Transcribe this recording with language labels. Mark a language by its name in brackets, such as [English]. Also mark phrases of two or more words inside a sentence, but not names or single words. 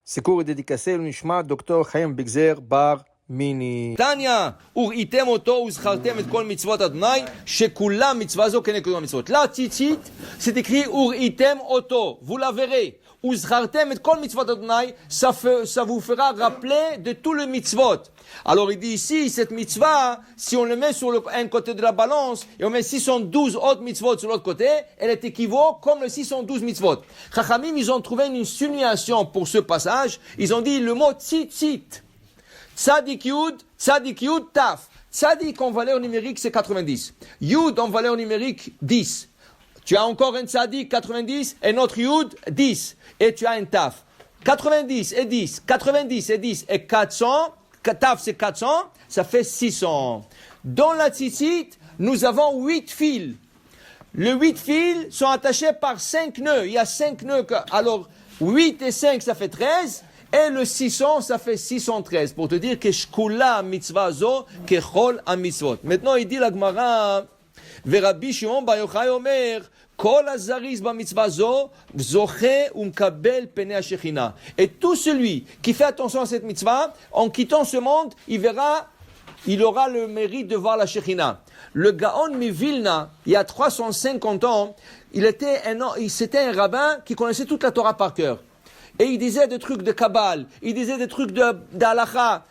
[French] Ce cours est dédicacé au Nishma Dr. Chaim Bigzer Bar Mini. [Hebrew] Tanya, וראיתם אותו וזכרתם את כל מצוות אדוני, שכולם מצווה זו כנגד כל המצוות. [French] La tzitzit, c'est écrit [Hebrew] וראיתם אותו, [French] vous la verrez. [Hebrew] וזכרתם את כל מצוות אדוני, [French] ça vous fera rappeler de tout le mitzvot. Alors il dit ici, cette mitzvah, si on le met sur un côté de la balance, et on met 612 autres mitzvot sur l'autre côté, elle est équivaut comme le 612 mitzvot. Chachamim, ils ont trouvé une signation pour ce passage, ils ont dit le mot tzitzit. [Hebrew] צדי יוד תו. [French] Tzadik en valeur numérique, c'est 90. Yud en valeur numérique, 10. Tu as encore un Tzadik, 90, et notre Yud, 10. Et tu as un Taf. 90 et 10, 90 et 10 et 400. Taf, c'est 400, ça fait 600. Dans la tzitzit, nous avons 8 fils. Les 8 fils sont attachés par 5 nœuds. Il y a 5 nœuds. Alors, 8 et 5, ça fait 13. Et le 600, ça fait 613. Pour te dire que [Hebrew] שקולה מצוה זו ככל המצוות. [French] Maintenant, il dit la Gemara, [Hebrew] רבי שמעון בר יוחאי אומר כל הזהיר במצוה זו זוכה ומקבל פני השכינה. [French] Et tout celui qui fait attention à cette mitzvah, en quittant ce monde, il aura le mérite de voir la Shechina. Le Gaon Mivilna, il y a 350 ans, c'était un rabbin qui connaissait toute la Torah par cœur. Et il disait des trucs de Kabbal, il disait des trucs d'Halacha.